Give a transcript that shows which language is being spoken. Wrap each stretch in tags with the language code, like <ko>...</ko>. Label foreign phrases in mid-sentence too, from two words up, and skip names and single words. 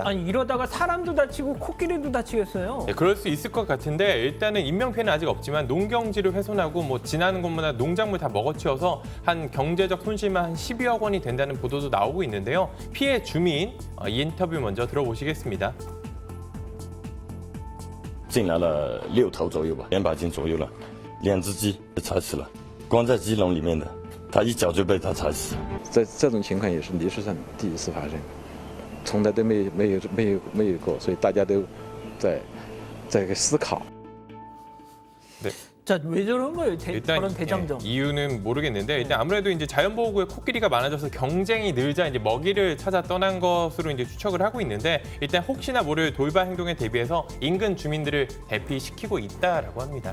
<ko>아니 이러다가 사람도 다치고 코끼리도 다치겠어요? 네, 그럴 수 있을 것 같은데 일단은 인명피해는 아직 없지만 농경지를 훼손하고 뭐 지나는 곳마다 농작물 다 먹어치워서 한 경제적 손실만 한 12억 원이 된다는 보도도 나오고 있는데요. 피해 주민 이 인터뷰 먼저 들어보시겠습니다.</ko> <zh>进来了6头左右吧，200斤左右了，2只鸡被踩死了，关在鸡笼里面的，它一脚就被它踩死。这种情况也是历史上第一次发生，从来都没有过，所以大家都在思考。</zh> <ko>네. 자, 왜 저런 거예요? 저런 대장정. 이유는 모르겠는데 일단 아무래도 이제 자연보호구에 코끼리가 많아져서 경쟁이 늘자 이제 먹이를 찾아 떠난 것으로 이제 추측을 하고 있는데 일단 혹시나 모를 돌발 행동에 대비해서 인근 주민들을 대피시키고 있다라고 합니다.</ko>